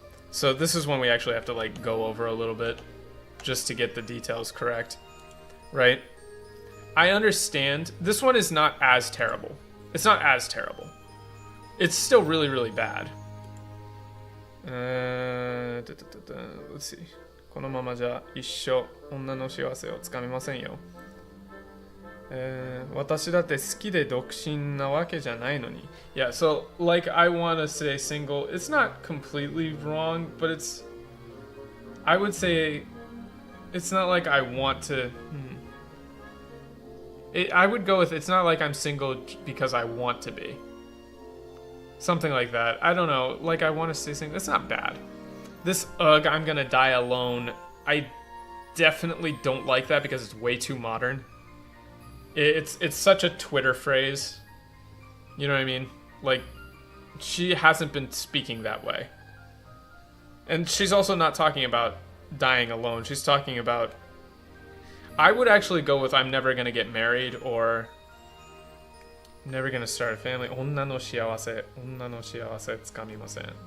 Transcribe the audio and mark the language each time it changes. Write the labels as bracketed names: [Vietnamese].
[English] So this is one we actually have to like go over a little bit just to get the details correct, right? I understand. This one is not as terrible. It's not as terrible. It's still really, really bad. Let's see. [Japanese] このままじゃ一生女の幸せをつかめませんよ。私だって好きで独身なわけじゃないのに。 [English] Yeah, so like I want to say single. It's not completely wrong, but I would say it's not like I want to. I would go with it's not like I'm single because I want to be. Something like that. I don't know. Like I want to say single. It's not bad. This I'm gonna die alone. I definitely don't like that because it's way too modern. It's such a Twitter phrase. You know what I mean? Like, she hasn't been speaking that way. And she's also not talking about dying alone. She's talking about... I would actually go with I'm never gonna get married or never gonna start a family. [Japanese] 女の幸せつかみません.